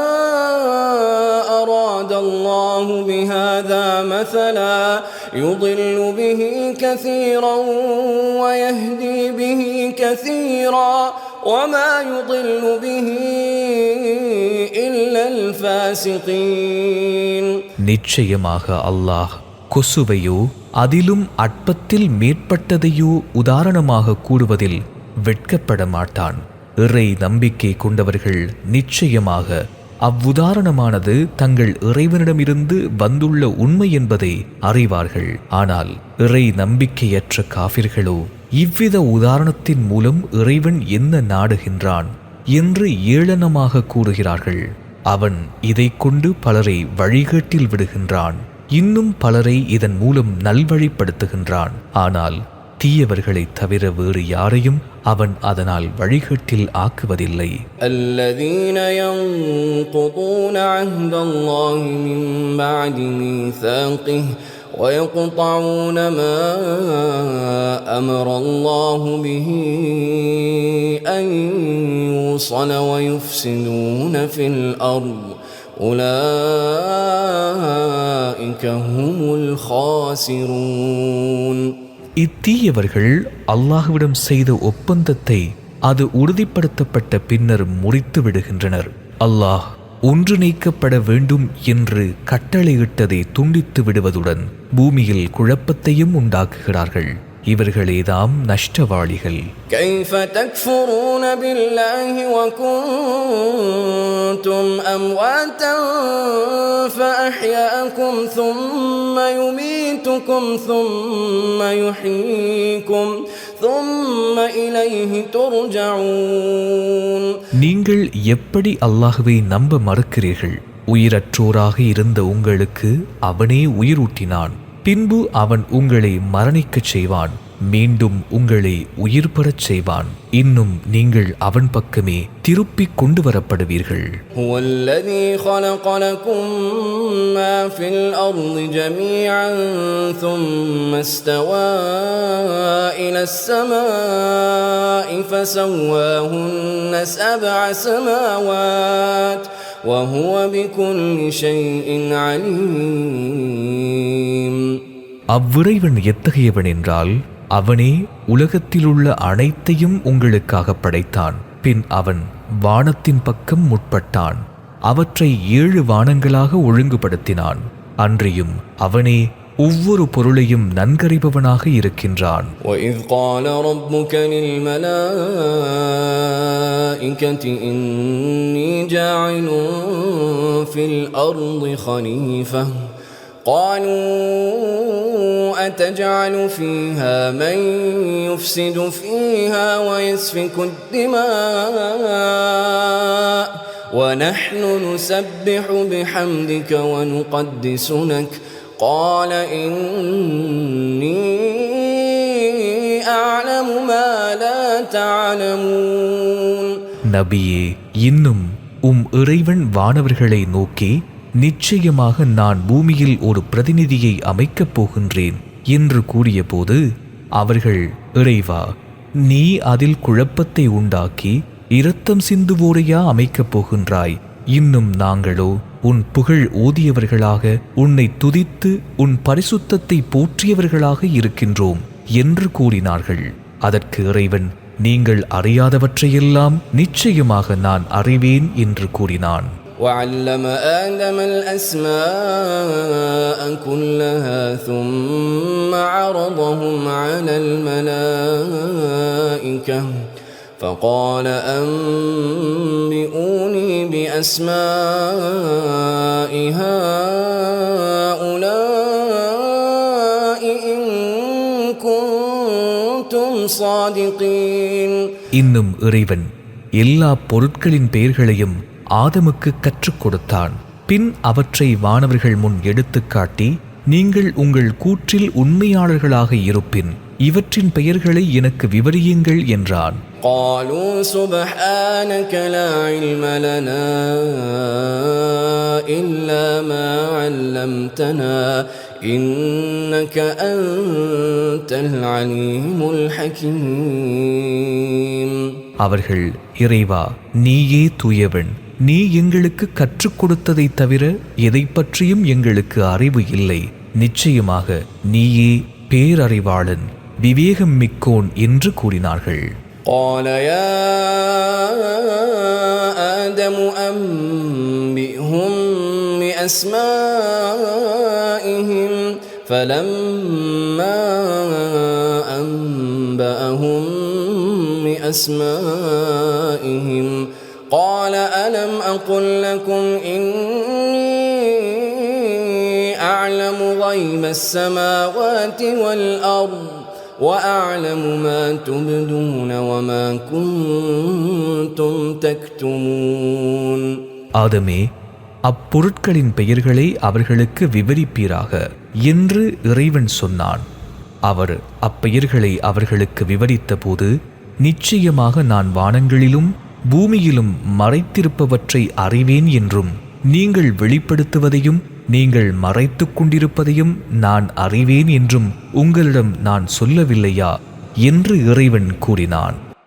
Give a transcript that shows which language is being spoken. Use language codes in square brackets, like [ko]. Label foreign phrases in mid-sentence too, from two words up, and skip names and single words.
[ar] أَرَادَ اللَّهُ بِهَذَا مَثَلًا يُضِلُّ بِهِ كَثِيرًا وَيَهْدِي بِهِ كَثِيرًا وَمَا يُضِلُّ بِهِ إِلَّا الْفَاسِقِينَ. [ta] நிச்சயமாக அல்லாஹ் கொசுவையோ அதிலும் அற்பத்தில் மேற்பட்டதையோ உதாரணமாக கூறுவதில் வெட்கப்பட மாட்டான். இறை நம்பிக்கை கொண்டவர்கள் நிச்சயமாக அவ்வுதாரணமானது தங்கள் இறைவனிடமிருந்து வந்துள்ள உண்மை என்பதை அறிவார்கள். ஆனால் இறை நம்பிக்கையற்ற காஃபிர்களோ இவ்வித உதாரணத்தின் மூலம் இறைவன் என்ன நாடுகின்றான் என்று ஏளனமாக கூறுகிறார்கள். அவன் இதைக் கொண்டு பலரை வழிகேட்டில் விடுகின்றான். இன்னும் பலரை இதன் மூலம் நல்வழிப்படுத்துகின்றான். ஆனால் தீயவர்களைத் தவிர வேறு யாரையும் அவன் அதனால் வழிகேட்டில் ஆக்குவதில்லை. [ar] الذين ينقضون عهد الله من بعد ميثاقه ويقطعون ما أمر الله به أن يوصل ويفسدون في الأرض أولئك هم الخاسرون. [ta] இத்தீயவர்கள் அல்லாஹ்விடம் செய்த ஒப்பந்தத்தை அது உறுதிப்படுத்தப்பட்ட பின்னர் முறித்து விடுகின்றனர். அல்லாஹ் ஒன்றிணைக்கப்பட வேண்டும் என்று கட்டளையிட்டதை துண்டித்து விடுவதுடன் பூமியில் குழப்பத்தையும் உண்டாக்குகிறார்கள். இவர்களேதாம் நஷ்டவாளிகள். [ar] كيف تكفرون بالله وكنتم أمواتا فأحياكم ثم يميتكم ثم يحييكم ثم إليه ترجعون. [ta] நீங்கள் எப்படி அல்லாஹ்வை நம்ப மறுக்கிறீர்கள்? உயிரற்றோராக இருந்த உங்களுக்கு அவனே உயிரூட்டினான். பின்பு அவன் உங்களை மரணிக்கச் செய்வான். மீண்டும் உங்களை உயிர் பெறச் செய்வான். இன்னும் நீங்கள் அவன் பக்கமே திருப்பிக் கொண்டு வரப்படுவீர்கள். [ar] هو الذي خلق لكم ما في الأرض جميعا ثم استوى إلى السماء فسواهن 7 سماوات وهو بكل شيء عليم. [ta] அவ்விறைவன் எத்தகையவன் என்றால் அவனே உலகத்திலுள்ள அனைத்தையும் உங்களுக்காக படைத்தான். பின் அவன் வானத்தின் பக்கம் முற்பட்டான். அவற்றை 7 வானங்களாக ஒழுங்குபடுத்தினான். அன்றியும் அவனே ஒவ்வொரு பொருளையும் நன்கறிபவனாக இருக்கின்றான். [ar] وَإِذْ قَالَ رَبُّكَ لِلْمَلَائِكَةِ إِنِّي جَاعِلٌ فِي الْأَرْضِ خَلِيفَةً قالوا أتجعل فيها من يفسد فيها ويسفك الدماء ونحن نسبح بحمدك ونقدس لك قال إني أعلم ما لا تعلمون. [ta] நபியே, இன்னும் இறைவன் வானவர்களை நோக்கி நிச்சயமாக நான் பூமியில் ஒரு பிரதிநிதியை அமைக்கப் போகின்றேன் என்று கூறியபோது அவர்கள், இறைவா, நீ அதில் குழப்பத்தை உண்டாக்கி இரத்தம் சிந்துவோரையா அமைக்கப் போகின்றாய்? இன்னும் நாங்களோ உன் புகழ் ஓதியவர்களாக உன்னை துதித்து உன் பரிசுத்தத்தை போற்றியவர்களாக இருக்கின்றோம் என்று கூறினார்கள். அதற்கு இறைவன், நீங்கள் அறியாதவற்றையெல்லாம் நிச்சயமாக நான் அறிவேன் என்று கூறினான். [ar] وعلم آدم الأسماء كلها ثم عرضهم على الملائكة فقال أنبئوني بأسماء هؤلاء إن كنتم صادقين. [ta] இன்னும் இறைவன் எல்லா பொருட்களின் பெயர்களையும் ஆதமுக்கு கற்றுக் கொடுத்தான். பின் அவற்றை வானவர்கள் முன் எடுத்துக் காட்டி, நீங்கள் உங்கள் கூற்றில் உண்மையாளர்களாக இருப்பின் இவற்றின் பெயர்களை எனக்கு விவரியுங்கள் என்றான். [ar] قالوا سبحانك لا علم لنا إلا ما علمتنا إنك أنت العليم الحكيم. [ta] அவர்கள், இறைவா, நீயே தூயவன். நீ எங்களுக்கு கற்றுக் கொடுத்ததை தவிர எதை பற்றியும் எங்களுக்கு அறிவு இல்லை. நிச்சயமாக நீயே பேரறிவாளன், விவேகம் மிக்கோன் என்று கூறினார்கள். [ar] قال يا آدم أنبئهم بأسمائهم فلما أنبأهم بأسمائهم قال ألم أقل لكم إني أعلم غيب السماوات والأرض وأعلم ما تبدون وما كنتم تكتمون. [ta] ஆதமே, அப்பொருட்களின் பெயர்களை அவர்களுக்கு விவரிப்பீராக என்று இறைவன் சொன்னான். அவர் அப்பெயர்களை அவர்களுக்கு விவரித்த போது, நிச்சயமாக நான் வானங்களிலும் பூமியிலும் மறைத்திருப்பவற்றை அறிவேன் என்றும், நீங்கள் வெளிப்படுத்துவதையும் நீங்கள் மறைத்துக் கொண்டிருப்பதையும் நான் அறிவேன் என்றும் உங்களிடம் நான் சொல்லவில்லையா என்று இறைவன் கூறினான்.